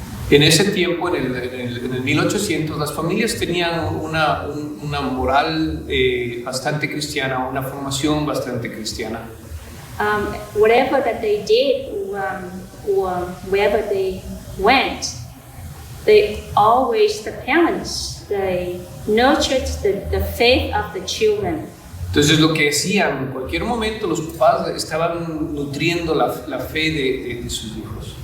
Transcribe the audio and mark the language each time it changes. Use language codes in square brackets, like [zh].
[es] En ese tiempo, en el 1800, las familias tenían una moral bastante cristiana, una formación bastante cristiana. [en] Whatever that they did, or wherever they went, the parents, they nurtured the faith of the children. [es] Entonces lo que hacían en cualquier momento, los papás estaban nutriendo la fe de sus hijos.